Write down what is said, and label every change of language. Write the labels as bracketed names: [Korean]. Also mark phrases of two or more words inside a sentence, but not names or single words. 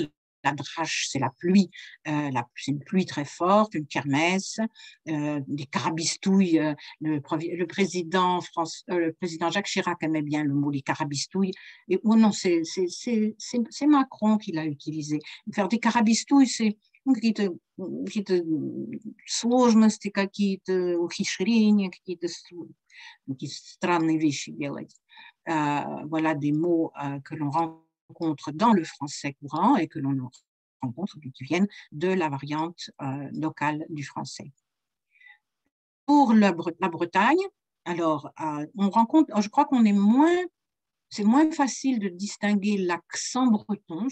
[French] La drache, c'est la pluie, c'est une pluie très forte, une kermesse, des carabistouilles. Le président Jacques Chirac aimait bien le mot les carabistouilles. Et oh non, c'est Macron qui l'a utilisé. Faire des carabistouilles, c'est [Russian] какие-то сложности, какие-то ухищрения, какие-то странные вещи делать. [French] Voilà des mots que l'on rencontre dans le français courant et que l'on rencontre qui viennent de la variante locale du français. Pour la Bretagne, alors on rencontre, je crois qu'on est c'est moins facile de distinguer l'accent breton.